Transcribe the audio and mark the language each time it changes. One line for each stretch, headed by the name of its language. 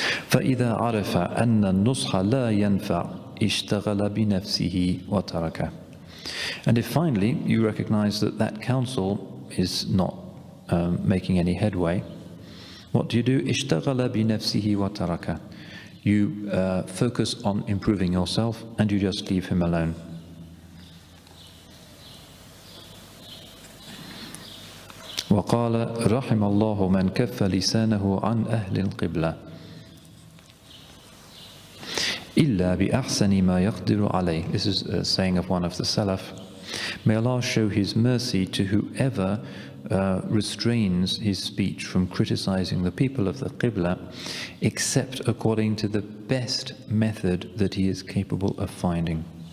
Arabic: فَإِذَا عَرَفَ أَنَّ النُّصْحَ لَا يَنْفَعْ اشْتَغَلَ بِنَفْسِهِ وَتَرَكَهُ.
English: And if finally you recognize that counsel is not making any headway, what do?
Arabic: اشتغل بنفسه وتركه.
English: You focus on improving yourself and you just leave him alone.
Arabic: وقال رحم الله من كف لسانه عن أهل القبلة إلا بأحسن ما يقدر عليه.
English: This is a saying of one of the Salaf. May Allah show His mercy to whoever restrains his speech from criticizing the people of the Qibla, except according to the best method that he is capable of finding.